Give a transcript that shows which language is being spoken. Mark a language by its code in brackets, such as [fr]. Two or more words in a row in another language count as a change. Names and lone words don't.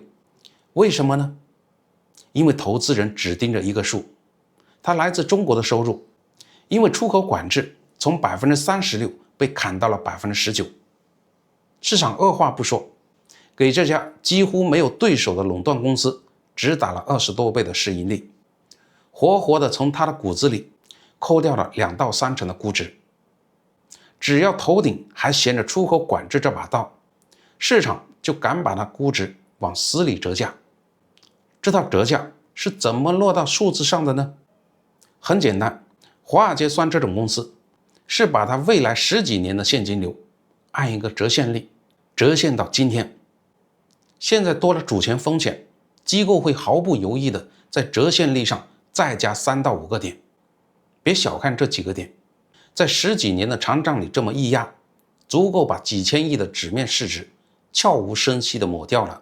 [zh] 為什麼呢？因為投資人只盯着一個數，它來自中國的收入，因為出口管制從36%被砍到了19%。市場二話不說，給這家幾乎沒有對手的壟斷公司只打了20多倍的市盈率，活活的從他的骨子裡扣掉了2到3成的估值。只要头頂還銜着出口管制這把刀，市場就敢把它估值往死裡折價。這套折價是怎麼落到數字上的呢？很簡單，華爾街算這種公司是把它未來10幾年的現金流按一個折現率折現到今天。現在多了主權風險，機構會毫不猶豫的在折現率上再加3到5個點。別小看這幾個點，在10幾年的長賬裡這麼一壓，足夠把幾千億的紙面市值悄無聲息的抹掉了。